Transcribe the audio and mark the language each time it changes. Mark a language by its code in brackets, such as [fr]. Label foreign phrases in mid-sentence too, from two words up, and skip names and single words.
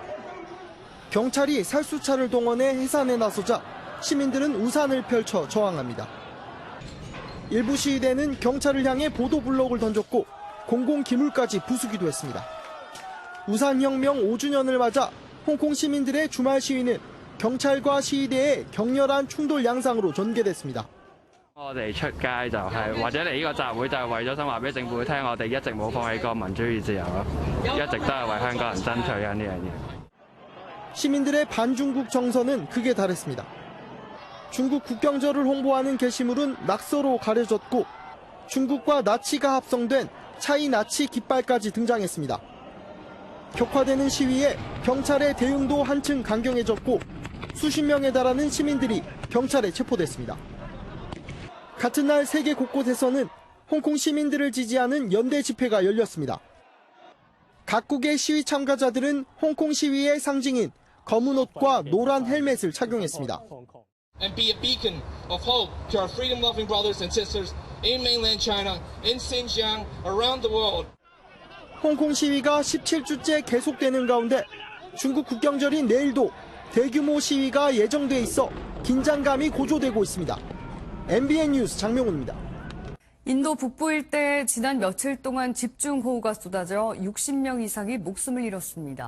[ko] 경찰이 살수차를 동원해 해산에 나서자 시민들은 우산을 펼쳐 저항합니다. 일부 시위대는 경찰을 향해 보도블록을 던졌고 공공기물까지 부수기도 했습니다. 우산혁명 5주년을 맞아 홍콩 시민들의 주말 시위는 경찰과 시위대의 격렬한 충돌 양상으로 전개됐습니다. [yue] 我哋出街就係或者嚟呢個集會就係為咗想話俾政府聽，我哋一直冇放棄過民主與自由咯，一直都係為香港人爭取緊呢樣嘢。 [ko] 시민들의 반중국 정서는 극에 달했습니다. 중국 국경절을 홍보하는 게시물은 낙서로 가려졌고 중국과 나치가 합성된 차이 나치 깃발까지 등장했습니다. 격화되는 시위에 경찰의 대응도 한층 강경해졌고 수십 명에 달하는 시민들이 경찰에 체포됐습니다. 같은 날 세계 곳곳에서는 홍콩 시민들을 지지하는 연대 집회가 열렸습니다. 각국의 시위 참가자들은 홍콩 시위의 상징인 검은 옷과 노란 헬멧을 착용했습니다. [en] And be a beacon of hope to our freedom-loving brothers and sisters in mainland China, in Xinjiang, around the world. [ko] 홍콩 시위가 17주째 계속되는 가운데 중국 국경절인 내일도 대규모 시위가 예정돼 있어 긴장감이 고조되고 있습니다. MBN 뉴스 장명훈입니다. 인도 북부 일대에 지난 며칠 동안 집중호우가 쏟아져 60명 이상이 목숨을 잃었습니다.